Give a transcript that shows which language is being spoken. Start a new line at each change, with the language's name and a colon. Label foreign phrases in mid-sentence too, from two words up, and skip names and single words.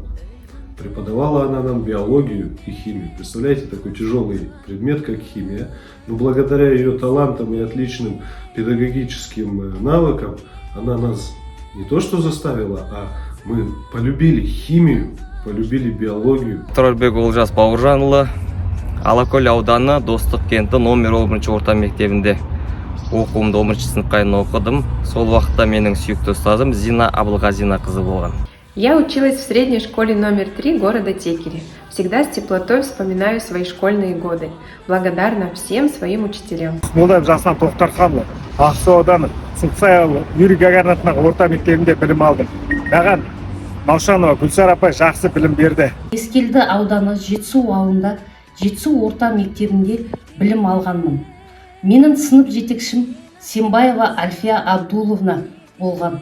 Russian: Преподавала она нам биологию и химию. Представляете, такой тяжелый предмет, как химия. Но благодаря ее талантам и отличным педагогическим навыкам, она нас не то что заставила, а мы полюбили химию, полюбили биологию.
Kazakh: Тұрарбек Олжас Бауыржанұлы, Алакөл ауданы Достық кенті номер 11 орта мектебінде оқуымды 11 сыныпқа дейін оқыдым. Сол уақытта менің сүйікті ұстазым Зина Абылғазина қызы болған.
Russian: Я училась в средней школе номер 3 города Текели. Всегда с теплотой вспоминаю свои школьные годы. Благодарна всем своим учителям.
Kazakh: Молдан Жасан Тоқтарханұлы, Ақсу ауданы Сыңсай ауылы Юрий Гагарин атындағы орта мектебінде білім алдым. Маған Маушанова Гүлсар апай жақсы білім берді. Ескелді ауданы Жетісу ауылында Жетісу орта мектебінде білім алғанмын. Менің сынып жетекшім Сембаева Альфия Абдуловна болған.